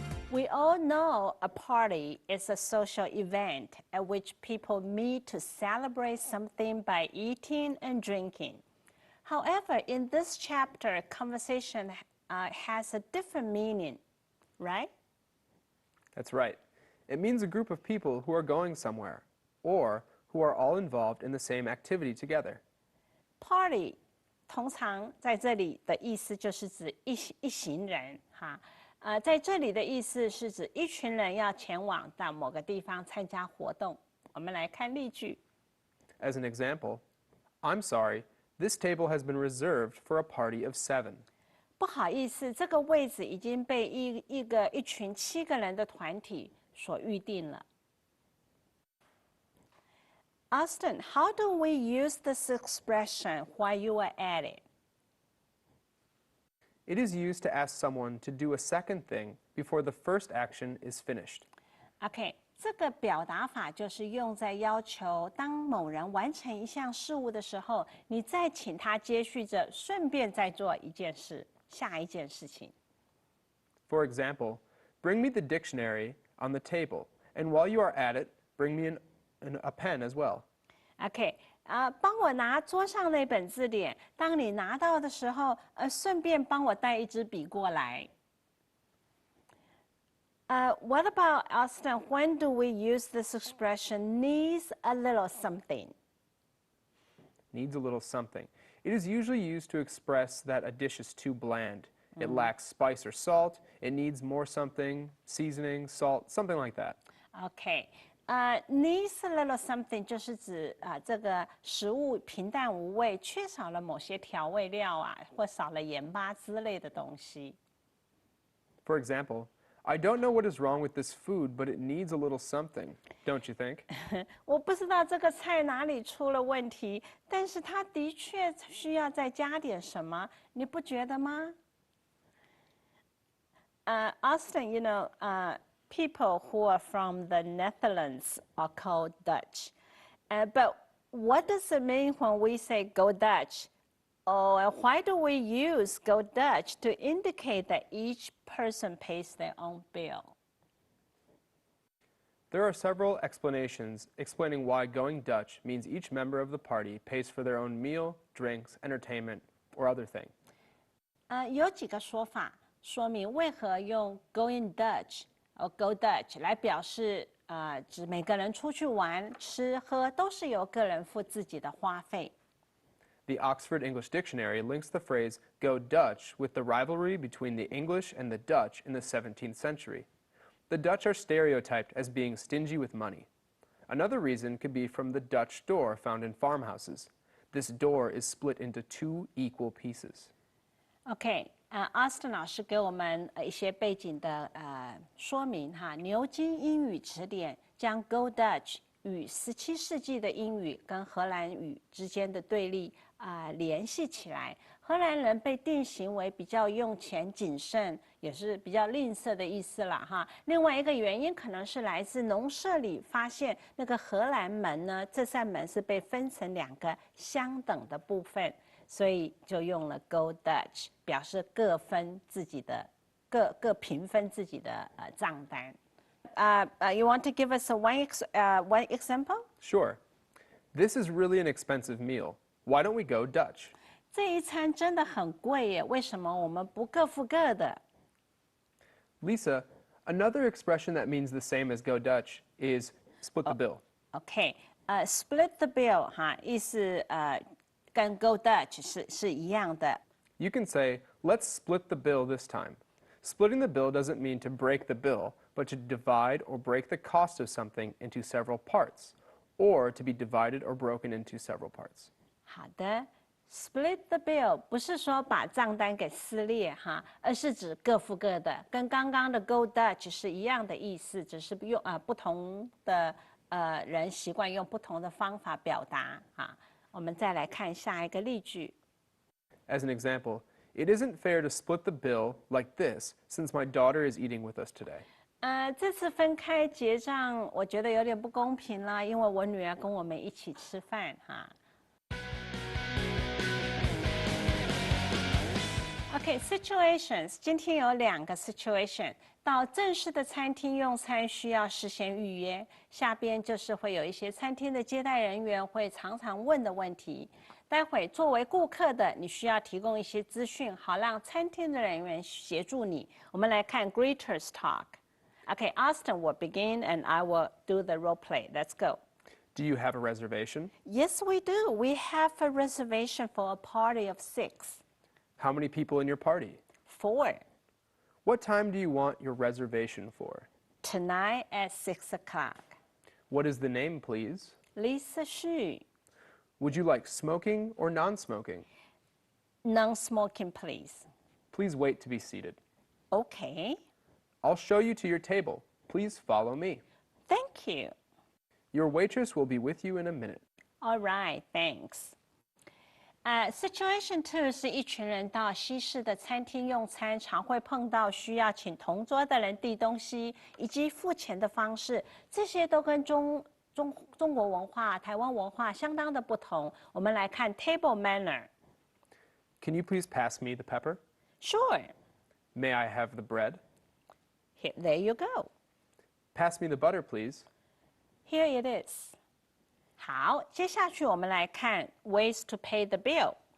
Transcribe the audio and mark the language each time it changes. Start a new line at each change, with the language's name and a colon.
English: We all know a party is a social event at which people meet to celebrate something by eating and drinking. However, in this chapter, conversation has a different meaning, right? That's right. It means a group of people who are going somewhere, or who are all involved in the same activity together.
Chinese: Party 通常在这里的意思就是指一行人哈。在这里的意思是指一群人要前往到某个地方参加活动。我们来看例句。
English: As an example, I'm sorry, this table has been reserved for a party of 7.
Chinese: 不好意思，这个位置已经被一群7个人的团体所预定了。
English: Austin, how do we use this expression while you are at it? It is used to ask someone to do a second thing before the first action is finished. OK，
Chinese: 这个表达法就是用在要求当某人完成一项事物的时候，你再请他接续着顺便再做一件事，下一件事情。
English: For example, bring me the dictionary on the table, and while you are at it, bring me a pen as well.
Chinese: OK，帮我拿桌上那本字典，当你拿到的时候，顺便帮我带一支笔过来。
English: What about Austin? When do we use this expression needs a little something? Needs a little something. It is usually used to express that a dish is too bland. It lacks spice or salt. It needs more something, seasoning, salt, something like that.
Chinese: OK，
English: needs a little something
Chinese: 就是指这个食物平淡无味，缺少了某些调味料啊，或少了盐巴之类的东西。
English: For example, I don't know what is wrong with this food, but it needs a little something, don't you think?
Chinese: 我不知道这个菜哪里出了问题，但是它的确需要再加点什么，你不觉得吗？
English: Austin, you know, people who are from the Netherlands are called Dutch. But what does it mean when we say go Dutch? Or why do we use go Dutch to indicate that each person pays their own bill? There are several explanations explaining why going Dutch means each member of the party pays for their own meal, drinks, entertainment, or other thing.
Chinese: 有几个说法说明为何用 going Dutch 或 go Dutch 来表示指每个人出去玩、吃喝都是由个人付自己的花费。
English: The Oxford English Dictionary links the phrase go Dutch with the rivalry between the English and the Dutch in the 17th century. The Dutch are stereotyped as being stingy with money. Another reason could be from the Dutch door found in farmhouses. This door is split into 2 equal pieces.
Chinese: OK， Austin 老师给我们一些背景的说明哈。牛津英语词典将 Go Dutch 与17世纪的英语跟荷兰语之间的对立联系起来。荷兰人被定型为比较用钱谨慎，也是比较吝啬的意思啦哈。另外一个原因可能是来自农舍里发现那个荷兰门呢，这扇门是被分成2个相等的部分，所以就用了 Go Dutch， 表示各分自己的各平分自己的账单。
English: You want to give us one example? Sure. This is really an expensive meal. Why don't we go Dutch?
Chinese: 这一餐真的很贵耶，为什么我们不各付各的？
English: Lisa, another expression that means the same as go Dutch is split the bill.
Chinese: OK， split the bill 哈，意思跟 go Dutch 是一样的。
English: You can say, let's split the bill this time. Splitting the bill doesn't mean to break the bill, but to divide or break the cost of something into several parts, or to be divided or broken into several parts.
Chinese: 好的 ，split the bill 不是说把账单给撕裂哈，而是指各付各的，跟刚刚的 go Dutch 是一样的意思，只是用不同的人习惯用不同的方法表达哈。我们再来看下一个例句。
English: As an example, it isn't fair to split the bill like this since my daughter is eating with us today.
Chinese: 这次分开结账，我觉得有点不公平啦，因为我女儿跟我们一起吃饭哈。 OK, situations， 今天有2个 situation。到正式的餐厅用餐需要事先预约，下边就是会有一些餐厅的接待人员会常常问的问题。待会作为顾客的，你需要提供一些资讯，好让餐厅的人员协助你。我们来看
English: Greeters Talk。 Okay, Austin will begin and I will do the role play. Let's go. Do you have a reservation? Yes, we do. We have a reservation for a party of 6. How many people in your party? 4. What time do you want your reservation for? Tonight at 6 o'clock. What is the name, please? Lisa Xu. Would you like smoking or non-smoking? Non-smoking, please. Please wait to be seated. Okay. I'll show you to your table. Please follow me. Thank you. Your waitress will be with you in a minute. All right, thanks.
Chinese: Situation 2是一群人到西式的餐厅用餐，常会碰到需要请同桌的人递东西，以及付钱的方式，这些都跟中国文化、台湾文化相当的不同。我们来看 table manner.
English: Can you please pass me the pepper? Sure. May I have the bread? There you go. Pass me the butter, please. Here it is.
Chinese: 好，接下去我们来看
English: ways to pay the bill.